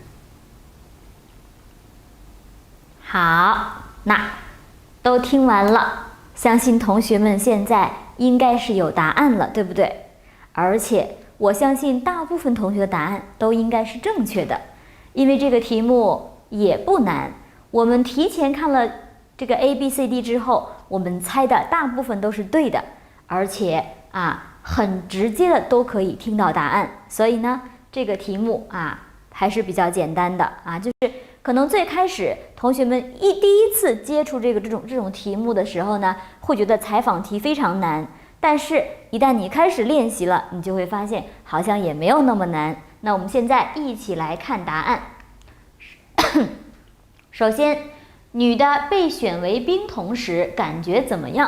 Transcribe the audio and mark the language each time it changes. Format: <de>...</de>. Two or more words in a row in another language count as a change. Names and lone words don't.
<zh>好，那都聽完了，相信同學們現在應該是有答案了，對不對？而且我相信大部分同學的答案都應該是正確的，因為這個題目也不難，我們提前看了這個 A、B、C、D 之後，我們猜的大部分都是对的，而且很直接的都可以听到答案。所以呢，这個題目還是比較簡單的就是可能最開始同學們第一次接觸這種題目的時候呢，會覺得採訪題非常難，但是一旦你開始練習了，你就會發現好像也沒有那麼難。那我們現在一起來看答案。首先，女的被選為兵童時感覺怎麼樣？</zh>